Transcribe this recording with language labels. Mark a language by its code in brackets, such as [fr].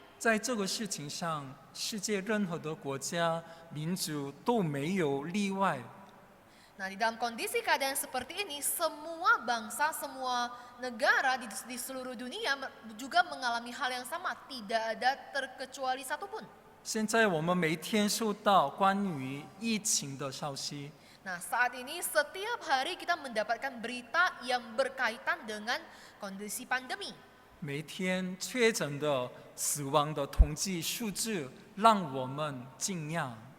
[zh] 在这个事情上，世界任何的国家、民族都没有例外。 [id] Nah, di dalam kondisi keadaan seperti ini, semua bangsa, semua negara di seluruh dunia juga mengalami hal yang sama, tidak ada terkecuali satupun. [zh] 现在我们每天收到关于疫情的消息， [id] Nah, saat ini setiap hari kita mendapatkan berita yang berkaitan dengan kondisi pandemi. [zh] 每天确诊的、死亡的统计数字让我们惊讶。